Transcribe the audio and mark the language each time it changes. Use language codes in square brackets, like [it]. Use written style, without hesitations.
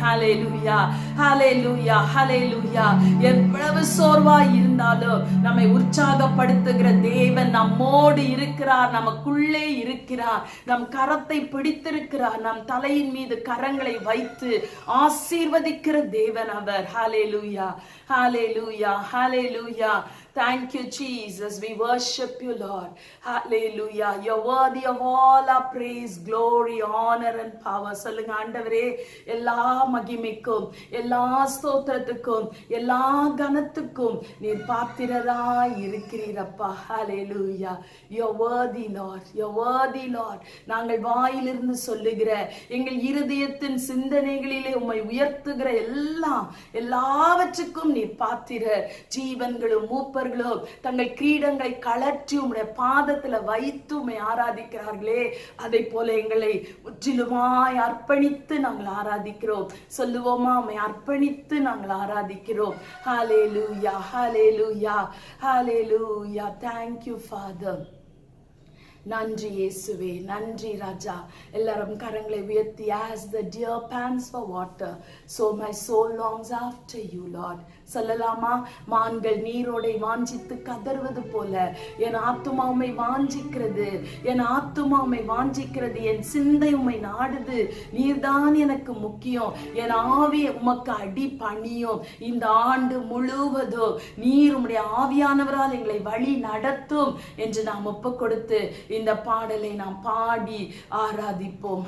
[ta] ஹல்லேலூயா, ஹல்லேலூயா, ஹல்லேலூயா. எவ்வளவு சோர்வாய் இருந்தாலும் நம்மை உற்சாகப்படுத்துகிற தேவன் நம்மோடு இருக்கிறார், நமக்குள்ளே இருக்கிறார், நம் கரத்தை பிடித்திருக்கிறார், நம் தலையின் மீது கரங்களை வைத்து ஆசீர்வதிக்கிற தேவன் அவர். [en] Hallelujah, hallelujah, hallelujah. Thank you Jesus, we worship you Lord. Hallelujah, you're worthy of all our praise, glory, honor and power. [ta] சொல்லுங்க, ஆண்டவரே, எல்லா மகிமைக்கும் எல்லா ஸ்தோத்திரத்துக்கும் எல்லா கனத்துக்கும் நீர் பாத்திரராய் இருக்கிறீரப்பா. [en] Hallelujah, you're worthy Lord, you're worthy Lord. [ta] நாங்கள் வாயிலிருந்து சொல்லுகிற எங்கள் இருதயத்தின் சிந்தனைகளிலே உம்மை உயர்த்துகிற எல்லாவற்றுக்கும் நீர் பாத்திர. ஜீவன்களும் மூப்பர்களும் தங்கள் கிரீடங்களை கழற்றி உம்முடைய பாதத்துல வைத்து உம்மை ஆராதிக்கிறார்களே, அதை போல எங்களை முற்றிலுமாய் அர்ப்பணித்து நாங்கள் ஆராதிக்கிறோம். சொல்லுவோமா? உம்மை அர்ப்பணித்து நாங்கள் ஆராதிக்கிறோம். ஹல்லேலூயா, ஹல்லேலூயா, ஹல்லேலூயா. [en] Thank you Father. [ta] நன்றி இயேசுவே, நன்றி ராஜா. எல்லாரும் கரங்களை உயர்த்தி, [en] as the deer pants for water, so my soul longs after you Lord. [ta] சொல்லலாமா? மான்கள் நீரோடை வாஞ்சித்து கதறுவது போல என் ஆத்துமா உம்மை வாஞ்சிக்கிறது, என் ஆத்துமா உம்மை வாஞ்சிக்கிறது, என் சிந்தை உம்மை நாடுது. நீர்தான் எனக்கு முக்கியம், என் ஆவி உமக்கு அடி பணியும். இந்த ஆண்டு முழுவதும் நீர் உம்முடைய ஆவியானவரால் எங்களை வழி நடத்தும் என்று நாம் ஒப்பு கொடுத்து இந்த பாடலை நாம் பாடி ஆராதிப்போம்.